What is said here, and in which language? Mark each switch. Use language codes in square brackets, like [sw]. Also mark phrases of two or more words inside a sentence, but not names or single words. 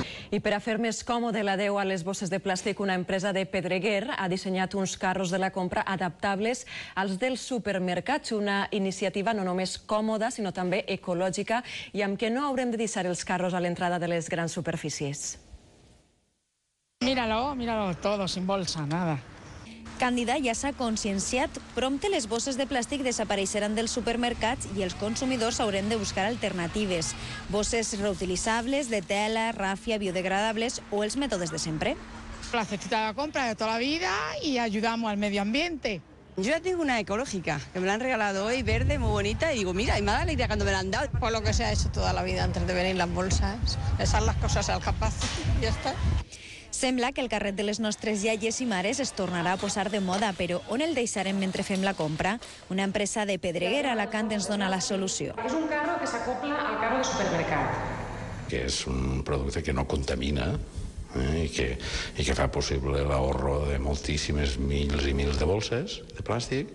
[ca] I per a fer més còmode l'adeu a les bosses de plàstic, una empresa de Pedreguer ha dissenyat uns carros de la compra adaptables als dels supermercats, una iniciativa no només còmoda, sinó també ecològica i amb què no haurem de deixar els carros a l'entrada de les grans superfícies. [es] Míralo, míralo todo, sin bolsa, nada. [ca] Càndida ja s'ha conscienciat. Prompte les bosses de plàstic desapareixeran dels supermercats i els consumidors haurem de buscar alternatives. Bosses reutilitzables, de tela, ràfia, biodegradables o els mètodes de sempre. [es] La cestita de la compra de toda la vida y ayudamos al medio ambiente. Yo ya tengo una ecológica, que me la han regalado hoy, verde, muy bonita, y digo, mira, y me da alegría cuando me la han dado. Por lo que se ha hecho toda la vida antes de venir las bolsas, esas las cosas al capaz, ya está. [ca] Sembla que el carret de les nostres iaies i mares es tornarà a posar de moda, però on el deixarem mentre fem la compra? Una empresa de Pedreguer a Alacant ens dona la solució. És un carro que s'acopla al carro de supermercat. Que és un producte que no contamina i que fa possible l'ahorro de moltíssimes mils i mils de bolses de plàstic.